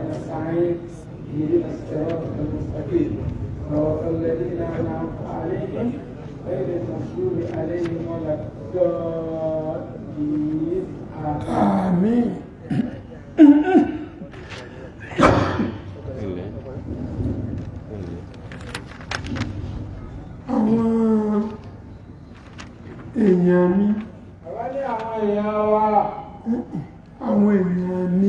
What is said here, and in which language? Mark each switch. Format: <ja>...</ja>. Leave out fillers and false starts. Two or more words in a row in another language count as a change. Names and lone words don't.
<ar>نستعين اهدنا الصراط المستقيم صراط الذين أنعمت عليهم غير المغضوب عليهم ولا الضالين آمين.</ar> <yo>àwọn èèyàn mi bàbá ní àwọn èèyàn wa àwọn èèyàn mi</yo>